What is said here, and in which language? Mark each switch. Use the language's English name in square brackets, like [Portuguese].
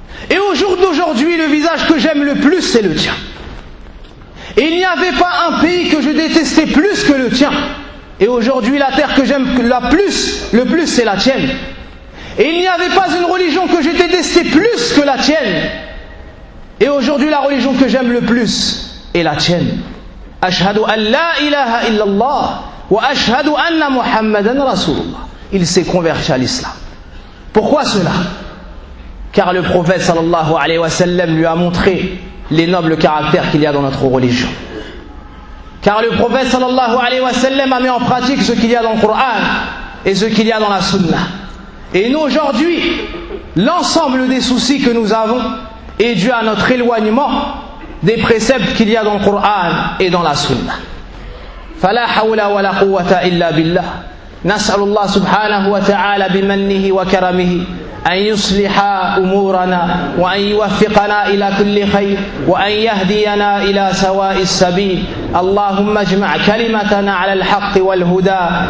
[French] Et au jour d'aujourd'hui, le visage que j'aime le plus, c'est le tien. Et il n'y avait pas un pays que je détestais plus que le tien. Et aujourd'hui, la terre que j'aime le plus, c'est la tienne. Et il n'y avait pas une religion que je détestais plus que la tienne. Et aujourd'hui, la religion que j'aime le plus est la tienne. [Arabic] أشهد أن لا إله إلا الله وأشهد أن محمدا رسول الله. [French] Il s'est converti à l'islam. Pourquoi cela? Car le prophète [Arabic] sallallahu alayhi wa sallam [French] lui a montré les nobles caractères qu'il y a dans notre religion. Car le prophète [Arabic] sallallahu alayhi wa sallam [French] a mis en pratique ce qu'il y a dans le Coran et ce qu'il y a dans la Sunna. Et nous aujourd'hui, l'ensemble des soucis que nous avons est dû à notre éloignement des préceptes qu'il y a dans le Coran et dans la Sunna. [Arabic] فَلَا حَوْلَ وَلَا قُوَّةَ إِلَّا بِاللَّهِ نسأل الله سبحانه وتعالى بمنه وكرمه أن يصلح أمورنا وأن يوفقنا إلى كل خير وأن يهدينا إلى سواء السبيل. اللهم اجمع كلمتنا على الحق والهدى.